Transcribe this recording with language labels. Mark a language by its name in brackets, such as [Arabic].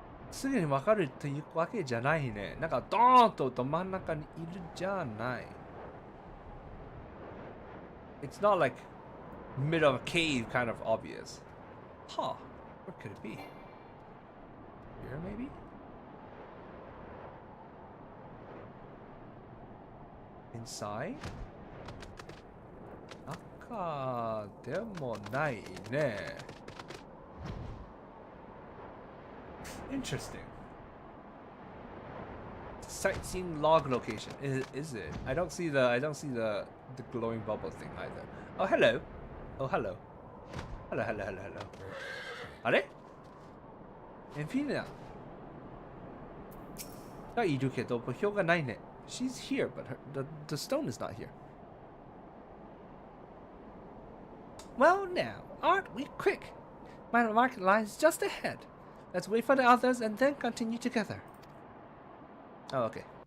[Japanese] すぐにわかるというわけじゃないね。なんかドーンとど真ん中にいるじゃない。 [English] It's not like middle of a cave kind of obvious. Huh. What could it be? Here maybe? Inside? [Japanese] 中でもないね。 [English] Interesting. Sightseeing log location. Is it? I don't see the glowing bubble thing either. Oh hello. Oh hello. Hello. あれ？ [Japanese] エンフィーナがいるけど墓標がないね。 [English] She's here, but the stone is not here. Well now, aren't we quick? My market lies just ahead. Let's wait for the others and then continue together. Oh, okay.